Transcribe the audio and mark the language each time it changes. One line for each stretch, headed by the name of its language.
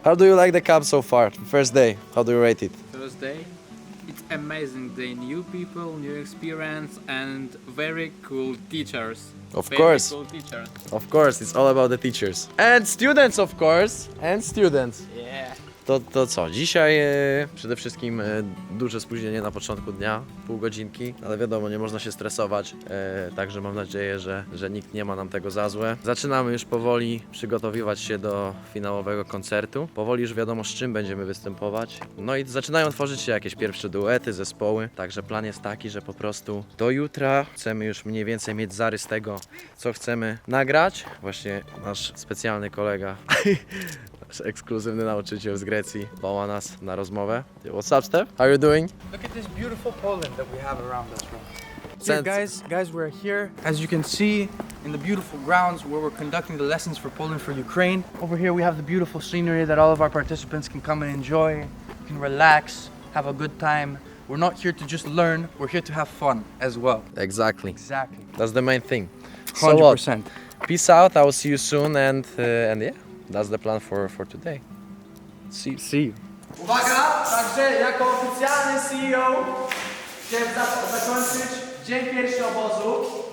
English: How do you like the camp so far? First day, how do you rate it? First day, it's amazing day, new people, new experience and very cool teachers. Of Very course. cool teachers. Of course, it's all about the teachers. And students, of course. And students. Yeah.
Polish: To co? Dzisiaj przede wszystkim duże spóźnienie na początku dnia, pół godzinki, ale wiadomo, nie można się stresować, także mam nadzieję, że nikt nie ma nam tego za złe. Zaczynamy już powoli przygotowywać się do finałowego koncertu. Powoli już wiadomo, z czym będziemy występować. No i zaczynają tworzyć się jakieś pierwsze duety, zespoły, także plan jest taki, że po prostu do jutra chcemy już mniej więcej mieć zarys tego, co chcemy nagrać. Właśnie nasz specjalny kolega, nasz ekskluzywny nauczyciel z Grecji woła nas na rozmowę.
English: What's up, Steph? How are you doing? Look at this beautiful Poland that we have around us, bro. Here, Guys, we're here, as you can see, in the beautiful grounds where we're conducting the lessons for Poland for Ukraine. Over here we have the beautiful scenery that all of our participants can come and enjoy, can relax, have a good time. We're not here to just learn, we're here to have fun as well. Exactly. Exactly. That's the main thing. So what? 100%. Peace out. I will see you soon, and yeah, that's the plan for today. See you.
Polish: Uwaga, także jako oficjalny CEO chciałem zakończyć dzień pierwszy obozu.